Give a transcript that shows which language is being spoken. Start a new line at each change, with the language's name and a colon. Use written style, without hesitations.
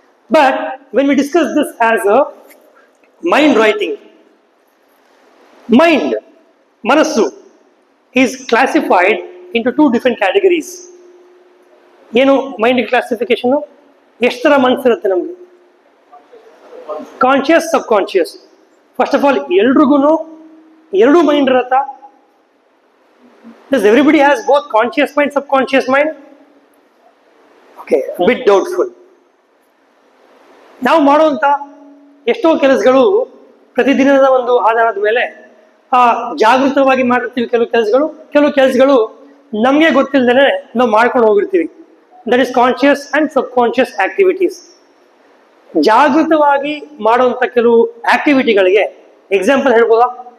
English: But when we discuss this as a mind writing, mind, ಮನಸ್ಸು is classified into 2 different categories.
Kannada: ಏನು mind classification? ಎಷ್ಟು ಥರ ಮನಸ್ಸಿರುತ್ತೆ ನಮಗೆ? Conscious sub conscious.
English: first of all
Kannada: ಎಲ್ರಿಗೂ ಎರಡು mind ಇರತ್ತಾ?
English: Does everybody has both conscious mind, subconscious mind? Okay, a bit doubtful.
Kannada: ನಾವು ಮಾಡುವಂತ ಎಷ್ಟೋ ಕೆಲಸಗಳು ಪ್ರತಿದಿನದ ಒಂದು ಆಧಾರದ ಮೇಲೆ ಜಾಗೃತವಾಗಿ ಮಾಡಿರ್ತೀವಿ. ಕೆಲವು ಕೆಲಸಗಳು ನಮಗೆ ಗೊತ್ತಿಲ್ಲದೇ ನಾವು ಮಾಡ್ಕೊಂಡು ಹೋಗಿರ್ತೀವಿ.
English: That is conscious and subconscious activities.
Kannada: ಜಾಗೃತವಾಗಿ ಮಾಡುವಂತ ಕೆಲವು ಆಕ್ಟಿವಿಟಿಗಳಿಗೆ ಎಕ್ಸಾಂಪಲ್ ಹೇಳ್ಬೋದಾ?